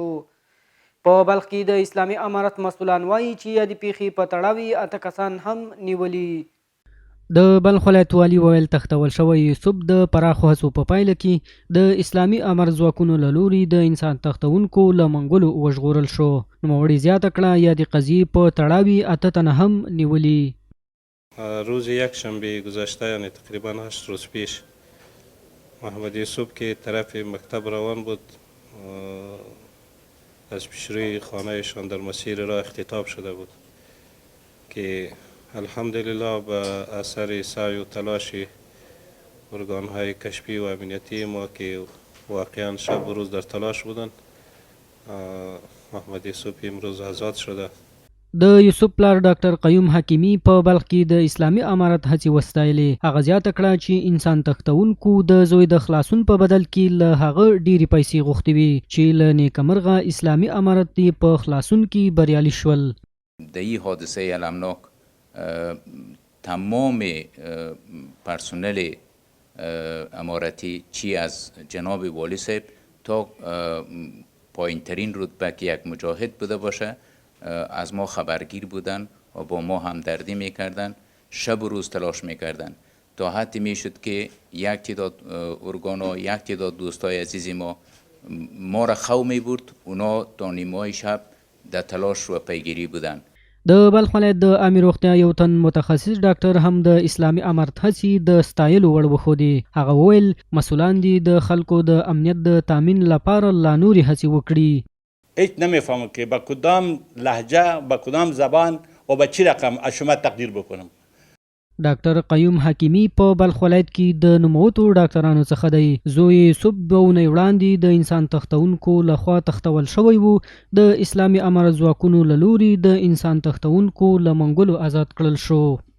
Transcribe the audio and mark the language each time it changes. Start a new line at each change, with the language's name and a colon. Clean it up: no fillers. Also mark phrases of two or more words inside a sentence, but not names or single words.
Pashto: په بلخ کې د اسلامي امارت مسؤلان وایي چې یادې پیښې په تړاو 8 کسان هم نیولي. د بلخ ولایت والي وویل تښتول شوی یوسف د پراخو هڅو په پایله کې د اسلامي امر ځواکونو له لوري د انسان تښتونکو له منګولو وژغورل شو. نوموړي زیاته کړه یادې قضیې په تړاو 8 تنه هم نیولي.
Persian: روز یکشنبه گذشته یعنی تقریبا 8 روز پیش محمد یوسف که طرف مکتب روان بود از پیشروی خانهشان در مسیر راه اختطاف شده بود که الحمدلله به اثر سعی و تلاش ارگانهای کشفی و امنیتی ما که واقعا شب و روز در تلاش بودند محمد یوسف امروز آزاد شده.
Pashto: د یوسف پلار ډاکټر قیوم حکیمي په بلخ کې د اسلامي امارت هڅې وستایلې. هغه زیاته کړه چې انسان تښتونکو د زوی د خلاصون په بدل کې له هغه ډېرې پیسې غوښتې وي چې له نیکمرغه اسلامي امارت یې په خلاصون کې بریالي شول.
Persian: در این حادثه المناک تمام پرسنل امارتی چی از جناب والی صاحب تا پایین ترین رتبه که یک مجاهد بوده باشه از ما خبرگیر بودن و با ما همدردی میکردن، شب و روز تلاش میکردن تا حتی میشد که یک تعداد ارگان و یک تعداد دوستای عزیز ما را خو میبرد، اونا تا نیمه شب در تلاش و پیگیری بودن.
Pashto: د بلخ ولایت د عامې روغتیا یو تن متخصص ډاکټر هم د اسلامي امارت هڅې د ستایلو وړ وښودې. هغه وویل مسؤلان دي د خلکو د امنیت د تامین لپاره لا نورې هڅې وکړي.
Persian: هیچ نمیفهمم که با کدام لهجه با کدام زبان و با چی رقم از شما تقدیر بکنم.
Pashto: ډاکټر قیوم حکیمي په بلخ ولایت کې د نوموتو ډاکټرانو څخه دی. زوی یوسف 2 اونۍ وړاندې د انسان تښتونکو لخوا تښتول شوی و. د اسلامي امارت ځواکونو له لوري د انسان تښتونکو له منګولو آزاد کړل شو.